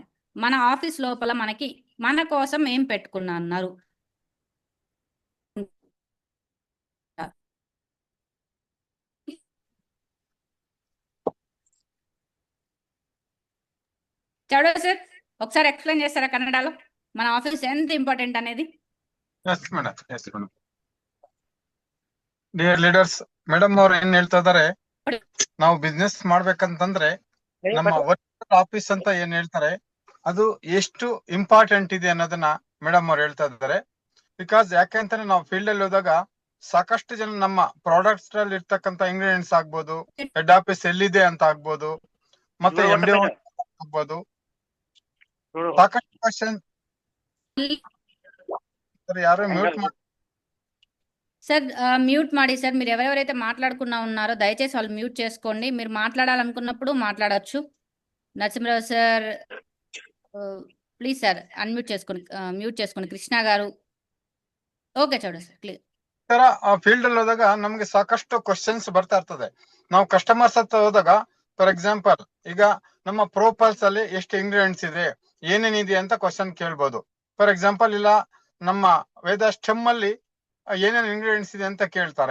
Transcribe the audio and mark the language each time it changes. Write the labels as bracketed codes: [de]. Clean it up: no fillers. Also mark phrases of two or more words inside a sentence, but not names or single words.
[te] మన ఆఫీస్ లోపల మనకి మన కోసం ఏం పెట్టుకున్నా అన్నారు. చౌడ సార్ ఒకసారి ఎక్స్ప్లెయిన్ చేస్తారా కన్నడలో మన ఆఫీస్ ఎంత ఇంపార్టెంట్ అనేది? [en] yes madam, yes madam. dear leaders, [kn] ಮೇಡಮ್ ಅವ್ರು ಏನ್ ಹೇಳ್ತಾ ಇದಾರೆ, ನಾವು ಬಿಸ್ನೆಸ್ ಮಾಡ್ಬೇಕಂತಂದ್ರೆ ನಮ್ಮ [en] virtual office [kn] ಅಂತ ಏನ್ ಹೇಳ್ತಾರೆ ಅದು ಎಷ್ಟು ಇಂಪಾರ್ಟೆಂಟ್ ಇದೆ ಅನ್ನೋದನ್ನ ಮೇಡಮ್ ಅವ್ರು ಹೇಳ್ತಾ ಇದ್ದಾರೆ. ಬಿಕಾಸ್ ಯಾಕೆಂತಾನೆ ನಾವು ಫೀಲ್ಡ್ ಅಲ್ಲಿ ಹೋದಾಗ ಸಾಕಷ್ಟು ಜನ ನಮ್ಮ ಪ್ರಾಡಕ್ಟ್ಸ್ ಅಲ್ಲಿ ಇರ್ತಕ್ಕಂತ ಇಂಗ್ರೀಡಿಯೆಂಟ್ಸ್ ಆಗ್ಬೋದು, [en] head office [kn] ಎಲ್ಲಿದೆ ಅಂತ ಆಗ್ಬೋದು, ಮತ್ತೆ MD ಆಗ್ಬೋದು, ಸಾಕಷ್ಟು ಕ್ವಶನ್. ಯಾರು ಮ್ಯೂಟ್ ಮಾಡಿ [te] సార్ మ్యూట్ ಮಾಡಿ సార్. మీరు ఎవరెవరైతే మాట్లాడుకున్నా ఉన్నారో దయచేసి వాళ్ళు మ్యూట్ చేసుకోండి. మీరు మాట్లాడాలనుకున్నప్పుడు మాట్లాడచ్చు. నరసింహరావు సార్ ప్లీజ్ సార్ అన్మ్యూట్ చేసుకోండి, మ్యూట్ చేసుకోండి. కృష్ణ గారు ఓకే చూడండి సార్ క్లియర్. [kn] ತರ ಆ ಫೀಲ್ಡ್ ಅಲ್ಲಿ ಹೋದಾಗ ನಮ್ಗೆ ಸಾಕಷ್ಟು ಕ್ವಶನ್ಸ್ ಬರ್ತಾ ಇರ್ತದೆ. ನಾವು ಕಸ್ಟಮರ್ಸ್ ಹತ್ರ ಹೋದಾಗ [en] for example [kn] ಈಗ ನಮ್ಮ ಪ್ರೋಪಲ್ಸ್ ಅಲ್ಲಿ ಎಷ್ಟು ಇಂಗ್ರೀಡಿಯೆಂಟ್ಸ್ ಇದೆ, ಏನೇನಿದೆ ಅಂತ ಕ್ವಶನ್ ಕೇಳ್ಬೋದು. [en] for example [kn] ಇಲ್ಲ ನಮ್ಮ ವೇದ ಸ್ಟೆಮ್ ಅಲ್ಲಿ ಏನೇನು ಇಂಗ್ರೀಡಿಯೆಂಟ್ಸ್ ಇದೆ ಅಂತ ಕೇಳ್ತಾರೆ.